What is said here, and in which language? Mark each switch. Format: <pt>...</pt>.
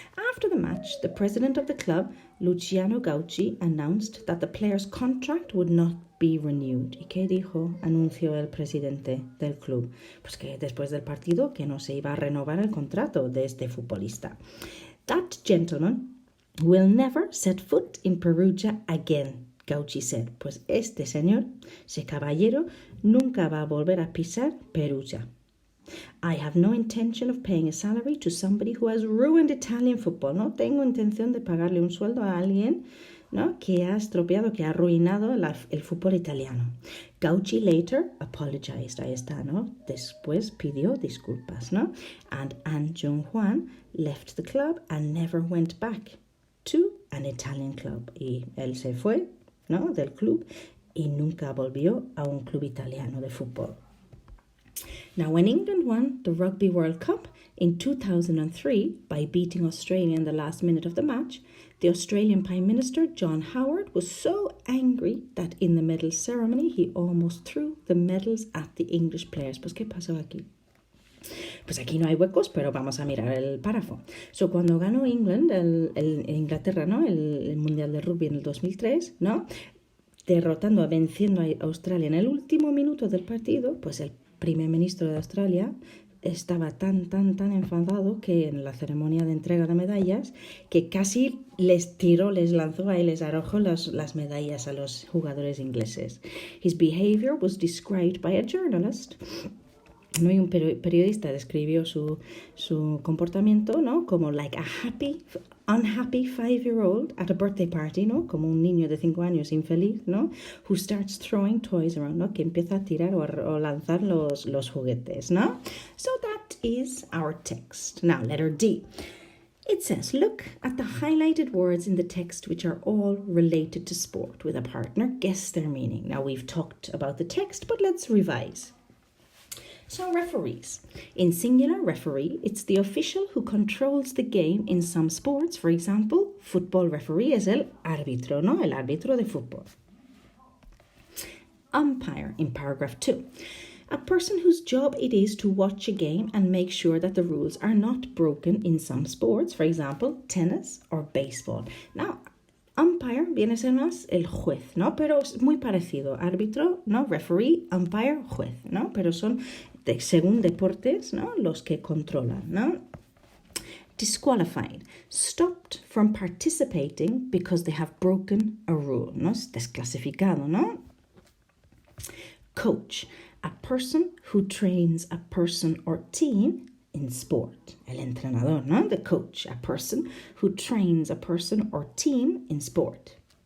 <en>After the match, the president of the club, Luciano Gauci, announced that the player's contract would not be renewed.</en> <es>¿Y qué dijo? Anunció el presidente del club. Pues que después del partido que no se iba a renovar el contrato de este futbolista.</es> <en>That gentleman will never set foot in Perugia again, Gauci said.</en> <es>Pues este señor, ese caballero, nunca va a volver a pisar Perugia.</es> <en>I have no intention of paying a salary to somebody who has ruined Italian football.</en> <es>No tengo intención de pagarle un sueldo a alguien, ¿no?, que ha estropeado, que ha arruinado el fútbol italiano.</es> <en>Gauci later apologized.</en> <es>Ahí está, ¿no? Después pidió disculpas, ¿no?</es> <en>And An Jung-hwan left the club and never went back to an Italian club.</en> <es>Y él se fue, ¿no?, del club y nunca volvió a un club italiano de fútbol.</es> <en>Now, when England won the Rugby World Cup in 2003 by beating Australia in the last minute of the match, the Australian Prime Minister, John Howard, was so angry that in the medal ceremony he almost threw the medals at the English players.</en> <es>Pues, ¿qué pasó aquí? Pues aquí no hay huecos, pero vamos a mirar el párrafo. So, cuando ganó England, Inglaterra, ¿no?, el Mundial de Rugby en el 2003, ¿no?, venciendo a Australia en el último minuto del partido, pues el primer ministro de Australia estaba tan enfadado que en la ceremonia de entrega de medallas que casi les lanzó y les arrojó las medallas a los jugadores ingleses.</es> <en>His behavior was described by a journalist.</en> <es>¿No? Y un periodista describió su comportamiento, ¿no?, como</es> <en>like a unhappy 5-year-old at a birthday party,</en> <es>¿no?, como un niño de 5 años infeliz, ¿no?,</es> <en>who starts throwing toys around,</en> <es>¿no?, que empieza a tirar o lanzar los juguetes, ¿no?</es> <en>So that is our text. Now, letter D. It says, look at the highlighted words in the text which are all related to sport. With a partner, guess their meaning. Now, we've talked about the text, but let's revise. So, referees. In singular, referee, it's the official who controls the game in some sports. For example, football referee</en> <es>es el árbitro,</es> <en>¿no?</en> <es>El árbitro de fútbol.</es> <en>Umpire in paragraph 2. A person whose job it is to watch a game and make sure that the rules are not broken in some sports. For example, tennis or baseball.</en> <es>Now, umpire viene a ser más el juez, ¿no? Pero es muy parecido. Árbitro, ¿no? Referee, umpire, juez, ¿no? Pero son, según deportes, ¿no?, los que controlan, ¿no?</es> <en>Disqualified. Stopped from participating because they have broken a rule, ¿no?</en> <es>Es desclasificado, ¿no? Coach.</es> <en>A person who trains a person or team in sport.</en> <es>El entrenador,</es> <en>¿no? The coach, a person who trains a person or team in sport.</en>